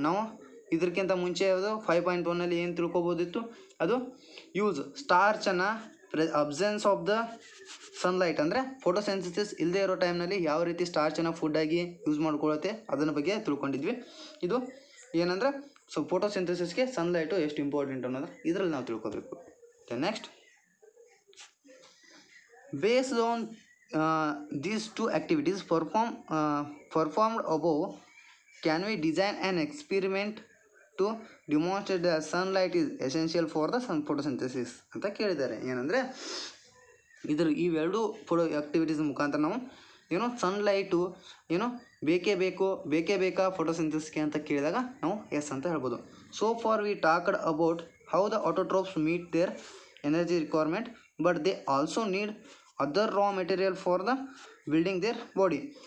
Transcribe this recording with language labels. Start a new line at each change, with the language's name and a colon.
Kannada: ನಾವು ಇದಕ್ಕಿಂತ ಮುಂಚೆ ಅದು 5.1ನಲ್ಲಿ ಏನು ತಿಳ್ಕೊಬೋದಿತ್ತು, ಅದು use ಸ್ಟಾರ್ಚನ್ನು
English: absence of the sunlight
Kannada: ಅಂದರೆ ಫೋಟೋಸಿಂಥಸಿಸ್ ಇಲ್ಲದೆ ಇರೋ ಟೈಮ್ನಲ್ಲಿ ಯಾವ ರೀತಿ ಸ್ಟಾರ್ಚನ್ನು ಫುಡ್ಡಾಗಿ ಯೂಸ್ ಮಾಡ್ಕೊಳ್ಳುತ್ತೆ ಅದನ್ನ ಬಗ್ಗೆ ತಿಳ್ಕೊಂಡಿದ್ವಿ. ಇದು ಏನಂದರೆ ಫೋಟೋಸಿಂಥಸಿಸ್ಗೆ ಸನ್ಲೈಟು ಎಷ್ಟು ಇಂಪಾರ್ಟೆಂಟ್ ಅನ್ನೋದು ಇದರಲ್ಲಿ ನಾವು ತಿಳ್ಕೊಬೇಕು.
English: next, based on these two activities performed above, can we design an experiment to demonstrate that sunlight is essential for the photosynthesis
Kannada: ಅಂತ ಕೇಳಿದ್ದಾರೆ. ಏನಂದರೆ ಇವೆರಡು ಆ್ಯಕ್ಟಿವಿಟೀಸ್ ಮುಖಾಂತರ ನಾವು ಸನ್ಲೈಟು ಬೇಕೇ ಬೇಕಾ ಫೋಟೋಸಿಂಥಸಿಸ್ಗೆ ಅಂತ ಕೇಳಿದಾಗ ನಾವು ಎಸ್ ಅಂತ ಹೇಳ್ಬೋದು.
English: So far we talked about how the autotrophs meet their energy requirement, but they also need other raw material for the building their body.